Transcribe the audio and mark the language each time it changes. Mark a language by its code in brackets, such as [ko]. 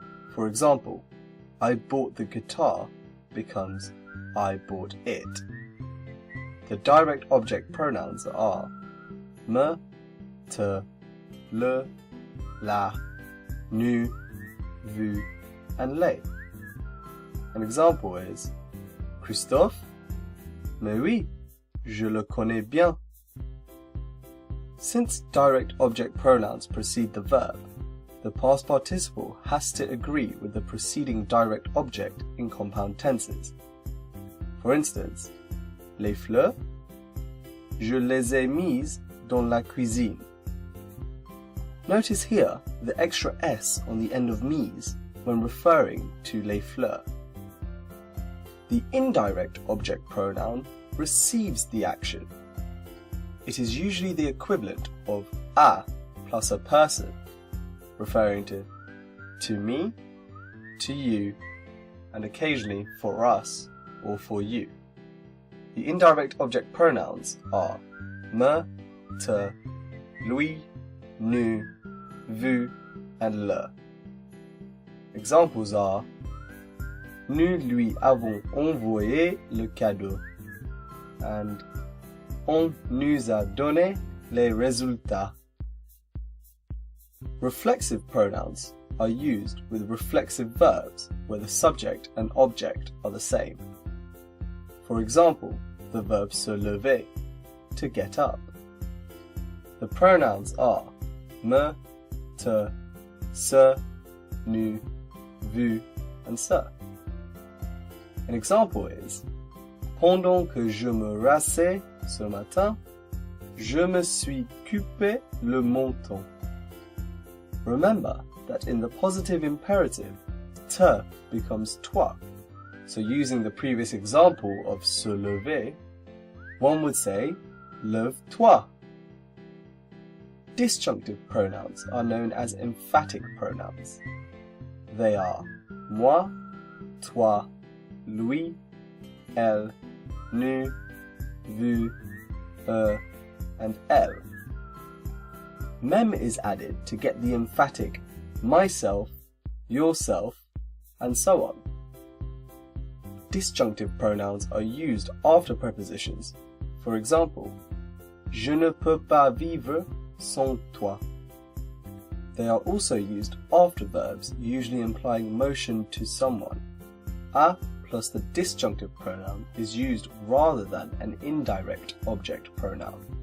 [en] For example, I bought the guitar becomes I bought it. The direct object pronouns are me, te, le, la, nous, vous, and les. An example is Christophe? [fr] Mais oui, je le connais bien. [en] Since direct object pronouns precede the verb, the past participle has to agree with the preceding direct object in compound tenses. For instance, [fr] les fleurs, je les ai mises dans la cuisine. [en] Notice here the extra S on the end of mise when referring to les fleurs. The indirect object pronoun receives the action. It is usually the equivalent of a plus a person, referring to me, to you, and occasionally for us or for you. The indirect object pronouns are me, te, lui, nous, vous, and le. Examples are [fr] nous lui avons envoyé le cadeau [en] and [fr] on nous a donné les résultats. [en] Reflexive pronouns are used with reflexive verbs where the subject and object are the same. For example, the verb se lever, to get up. The pronouns are me, te, ce, nous, vous, and ce. An example is [fr] pendant que je me rassais ce matin, je me suis coupé le menton. [en] Remember that in the positive imperative, te becomes toi. So using the previous example of se lever, one would say lève-toi. Disjunctive pronouns are known as emphatic pronouns. They are moi, toi, lui, elle, nous, vous, and elle. Mem is added to get the emphatic myself, yourself, and so on. Disjunctive pronouns are used after prepositions. For example, [fr] je ne peux pas vivre sans toi. [en] They are also used after verbs, usually implying motion to someone. A plus the disjunctive pronoun is used rather than an indirect object pronoun.